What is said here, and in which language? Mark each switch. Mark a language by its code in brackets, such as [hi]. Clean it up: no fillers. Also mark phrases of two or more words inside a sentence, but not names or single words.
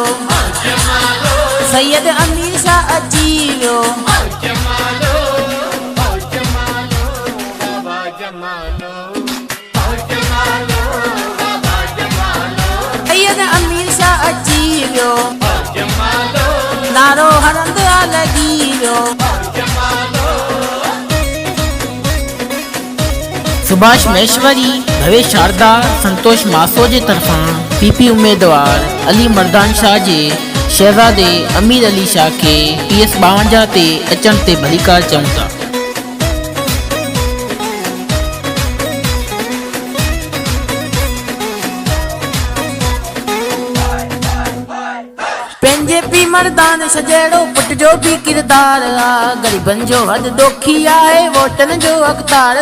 [sd] सैयद अमीर शाह अची वियो, सैयद अमीर शाह अची वियो, नारो हरंद लगी वियो। सुभाष महेश्वरी, भवेश शारदा, संतोष मासो जे तरफां पीपी उम्मीदवार अली मर्दान शाह जे शहजादे अमीर अली शाह के PS 52 ते अचण ते भलीकार चऊं था। पंहिंजे पी मर्दान सजेड़ो पुट जो भी किरदार आ, गरीबन जो हद दोखी आहे, वोटन जो हक़दार।